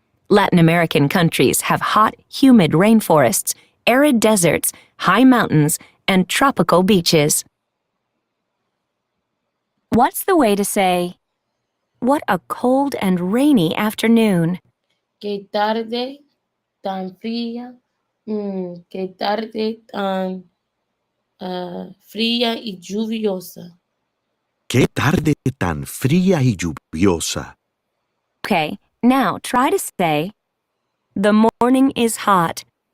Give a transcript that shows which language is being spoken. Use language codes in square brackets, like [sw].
[en] Latin American countries have hot, humid rainforests, arid deserts, high mountains, and tropical beaches. What's the way to say, "What a cold and rainy afternoon"? [es] Que tarde tan fría. Que tarde tan fría y lluviosa. ¡Qué tarde tan fría y lluviosa! [en] Okay, now try to say, "The morning is hot."